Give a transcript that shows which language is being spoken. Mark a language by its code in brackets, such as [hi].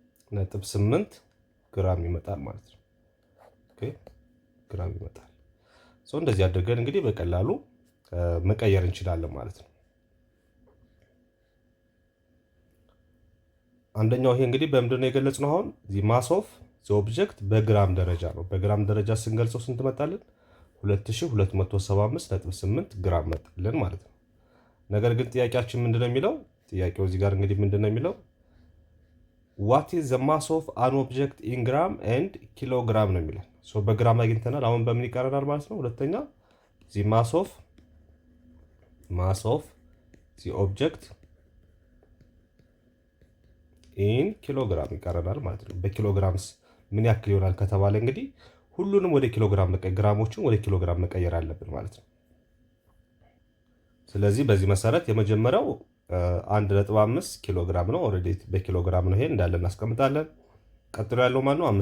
[am] 2275.8 ግራም ይመጣል ማለት ነው። ኦኬ ግራም ይመጣል። እንደዚህ አድርገን እንግዲህ በቀላሉ መቀየር እንችላለን ማለት ነው። አንደኛው ይሄ እንግዲህ በምንድን ነው የገለጽነው? አሁን ማስ ኦፍ ዘ ኦብጀክት በግራም ደረጃ ነው። በግራም ደረጃ ስንገልጸው ስንት መጣልን? 2275.8 ግራም መጣልን ማለት ነው። ነገር ግን ጥያቄያችን ምንድነው የሚለው? ጥያቄው እዚህ ጋር እንግዲህ ምንድነው የሚለው? [en] what is the mass of an object in gram and kilogram [am] ነው የሚለን። በግራም አግኝተናል። አሁን በምን ይቀረናል ማለት ነው? ሁለተኛ [en] the mass of ማስ ኦፍ ዚ ኦብጀክት ኢን ኪሎግራም [am] ይቀረናል ማለት ነው። በኪሎግራምስ ምን ያክል ይሆናል ከተባለ እንግዲህ ሁሉንም ወደ ኪሎግራም ግራሞችን ወደ ኪሎግራም መቀየር አለብን ማለት ነው። ስለዚህ በዚህ መሰረት የመጀመሪያው 1.5 ኪሎ ግራም ነው። ኦልሬዲ በኪሎግራም ነው፣ ይሄ እንዳለ እናስቀምጣለን። ቀጥሎ ያለው ማን ነው?